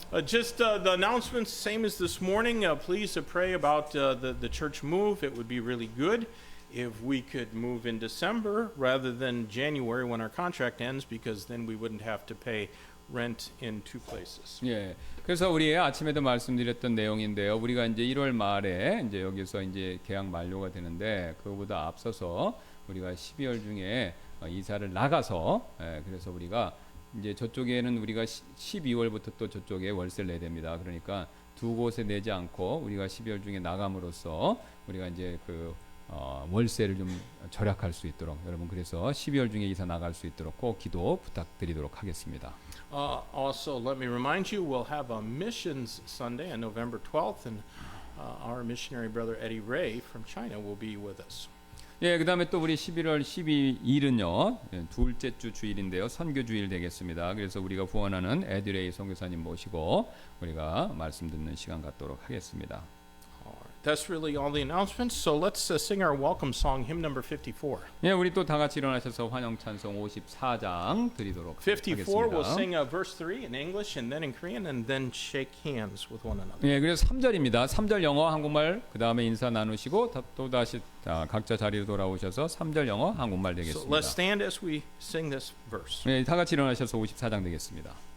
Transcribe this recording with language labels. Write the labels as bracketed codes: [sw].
[en] Just the announcements, same as this morning. Please pray about the church move. It would be really good if we could move in December rather than January when our contract ends, because then we wouldn't have to pay rent in two places. [ko] 예. 그래서 우리 아침에도 말씀드렸던 내용인데요. 우리가 이제 1월 말에 이제 여기서 이제 계약 만료가 되는데 그거보다 앞서서 우리가 12월 중에 이사를 나가서 그래서 우리가 이제 저쪽에는 우리가 12월부터 또 저쪽에 월세를 내야 됩니다. 그러니까 두 곳에 내지 않고 우리가 12월 중에 나감으로써 우리가 이제 그 월세를 좀 절약할 수 있도록 여러분 그래서 12월 중에 이사 나갈 수 있도록 꼭 기도 부탁드리도록 하겠습니다. [en] Also, let me remind you, we'll have a missions Sunday on November 12th, and our missionary brother Eddie Ray from China will be with us. [ko] 예, 그다음에 또 우리 11월 12일은요. 둘째 주 주일인데요. 선교 주일 되겠습니다. 그래서 우리가 후원하는 에드레이 선교사님 모시고 우리가 말씀 듣는 시간 갖도록 하겠습니다. [en] That's really all the announcements. So let's sing our welcome song, hymn number 54. [ko] 예, 우리 또 다 같이 일어나셔서 환영 찬송 54장 드리도록 [en] 54, we'll [ko] 하겠습니다. [en] sing verse 3 in English and then in Korean and then shake hands with one another. [ko] 예, 그래서 3절입니다. 3절 영어, 한국말 그다음에 인사 나누시고 또 다시 각자 자리로 돌아오셔서 3절 영어, 한국말 [en] So [ko] 되겠습니다. [en] let's stand as we sing this verse. [ko] 예, 다 같이 일어나셔서 54장 되겠습니다.